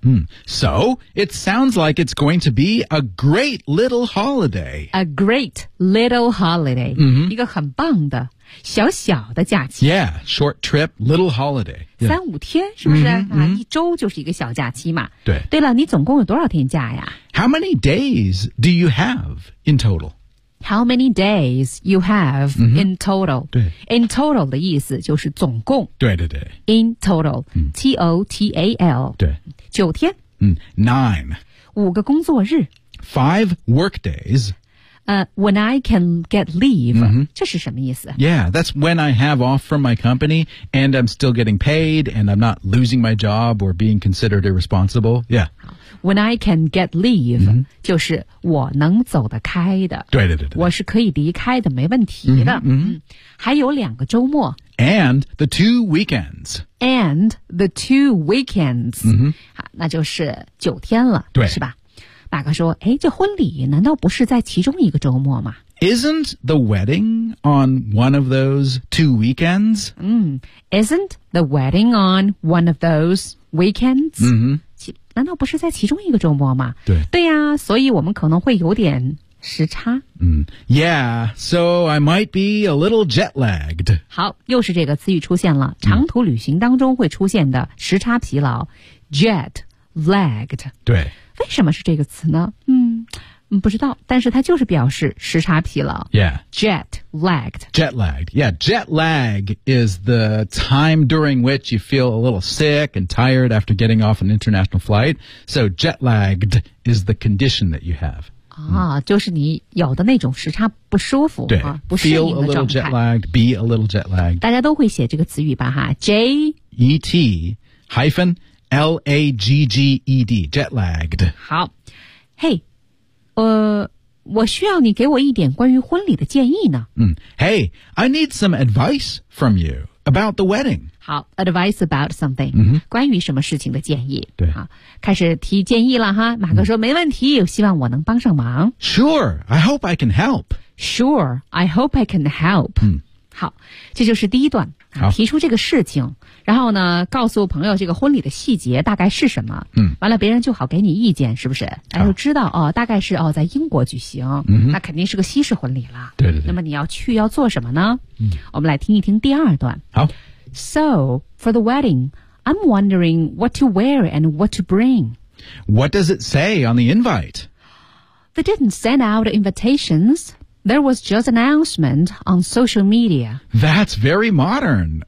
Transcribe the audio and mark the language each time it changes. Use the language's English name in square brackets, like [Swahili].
[English] 嗯。So, it sounds like it's going to be a great little holiday. A great little holiday.、 Mm-hmm. [Chinese] 一个很棒的小小的假期。 [English] Yeah, short trip, little holiday.、Yeah. [Chinese] 三五天是不是、mm-hmm. 啊一周就是一个小假期嘛。对。对了你总共有多少天假呀 [English] How many days do you have in total? How many days you have、mm-hmm. in total? [Chinese] 对 [English] In total [Chinese] 的意思就是总共对对对 [English] In total、mm. T-O-T-A-L [Chinese] 对九天、 [English] mm. Nine [Chinese] 五个工作日 [English] Five work days、 When I can get leave、 mm-hmm. [Chinese] 这是什么意思 [English] Yeah, that's when I have off from my company and I'm still getting paid and I'm not losing my job or being considered irresponsible Yeah When I can get leave,、 [Chinese] mm-hmm. 就是我能走得开的。对对对对。我是可以离开的，没问题的。嗯、mm-hmm. 还有两个周末。 [English] And the two weekends. And the two weekends.、 Mm-hmm. [Chinese] 好那就是九天了。对。是吧大哥说哎这婚礼难道不是在其中一个周末吗 [English] Isn't the wedding on one of those two weekends?、 Mm-hmm. Isn't the wedding on one of those weekends?、 Mm-hmm. [Chinese] 难道不是在其中一个周末吗对对呀、啊、所以我们可能会有点时差 [English] 嗯 Yeah, so I might be a little jet lagged [Chinese] 好又是这个词语出现了长途旅行当中会出现的时差疲劳、嗯、Jet lagged 对为什么是这个词呢 嗯不知道但是它就是表示时差疲劳 [English] Yeah Jet lagged Jet lagged Yeah, jet lag is the time during which you feel a little sick and tired after getting off an international flight So jet lagged is the condition that you have [Chinese] 啊、嗯、就是你有的那种时差不舒服对、啊、不适应的状态 [English] Feel a little jet lagged Be a little jet lagged [Chinese] 大家都会写这个词语吧哈 J-E-T [English] hyphen L-A-G-G-E-D Jet lagged [Chinese] 好 Hey我需要你给我一点关于婚礼的建议呢。 [English] 嗯 ,Hey, I need some advice from you about the wedding. 好 ,advice about something,、 mm-hmm. [Chinese] 关于什么事情的建议。对。好开始提建议了哈马哥说、mm-hmm. 没问题希望我能帮上忙。 [English] Sure, I hope I can help. Sure, I hope I can help.、 Mm-hmm. [Chinese] 好这就是第一段、啊、提出这个事情然后呢告诉朋友这个婚礼的细节大概是什么。嗯、mm-hmm. 完了别人就好给你意见是不是然后知道哦大概是哦在英国举行、 mm-hmm. 那肯定是个西式婚礼了。对对对。那么你要去要做什么呢嗯、 mm-hmm. 我们来听一听第二段。好。 [English] So, for the wedding, I'm wondering what to wear and what to bring. What does it say on the invite? They didn't send out invitations. There was just an announcement on social media. That's very modern.